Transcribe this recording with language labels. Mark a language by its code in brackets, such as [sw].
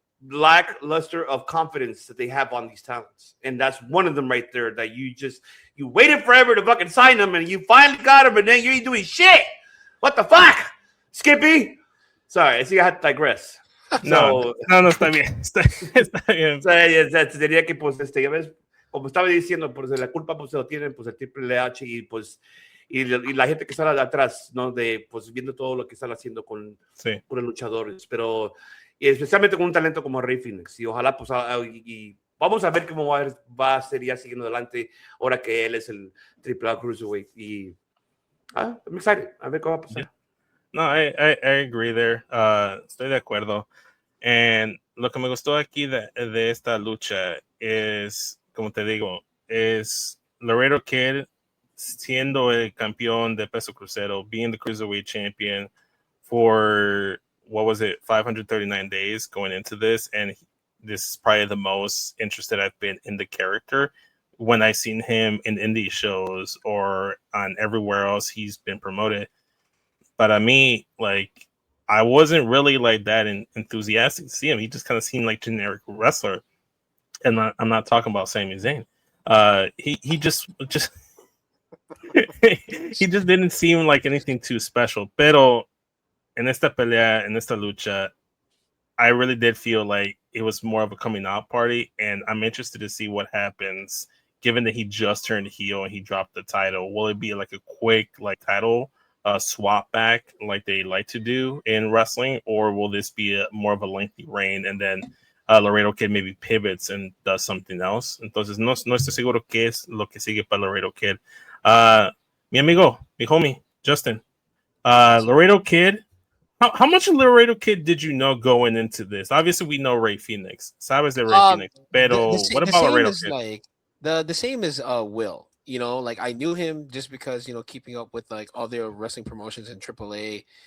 [en] Lackluster of confidence that they have on these talents, and that's one of them right there. That you waited forever to fucking sign them, and you finally got them, and then you ain't doing shit. What the fuck, Skippy? Sorry, I see I had to digress. [es] No, está bien, está bien. Diría que pues ya ves, como estaba diciendo, pues la culpa pues se lo tienen pues el Triple H y pues y la gente que está atrás, ¿no? De pues viendo todo lo que están haciendo con los luchadores, pero y especialmente con un talento como Rey Fénix. Y ojalá, pues, y vamos a ver cómo va a ser ya siguiendo adelante ahora que él es el AAA Cruiserweight. Y [en] I'm excited. [es] A ver cómo va a pasar. [en] Yeah. No, I agree there. [es] Estoy de acuerdo. And lo que me gustó aquí de esta lucha es, como te digo, es Laredo Kid siendo el campeón de peso crucero, [en] being the Cruiserweight champion for... what was it, 539 days going into this, and this is probably the most interested I've been in the character when I've seen him in indie shows or on everywhere else he's been promoted. But I mean, like, I wasn't really like that enthusiastic to see him. He just kind of seemed like generic wrestler, and I'm not talking about Sami Zayn. He just he just didn't seem like anything too special. [es] Pero en esta pelea, en esta lucha, [en] I really did feel like it was more of a coming out party, and I'm interested to see what happens given that he just turned heel and he dropped the title. Will it be like a quick title swap back like they like to do in wrestling, or will this be more of a lengthy reign and then Laredo Kid maybe pivots and does something else? [es] Entonces no estoy seguro qué es lo que sigue para Laredo Kid. Mi amigo, mi [en] homie, Justin, Laredo Kid, how much of Laredo Kid did you know going into this? Obviously, we know Rey Fénix. [es] Sabes de Rey Fénix. [en] Pero what about Laredo Kid? The same as Will. You know, like I knew him just because, you know, keeping up with like all their wrestling promotions in AAA.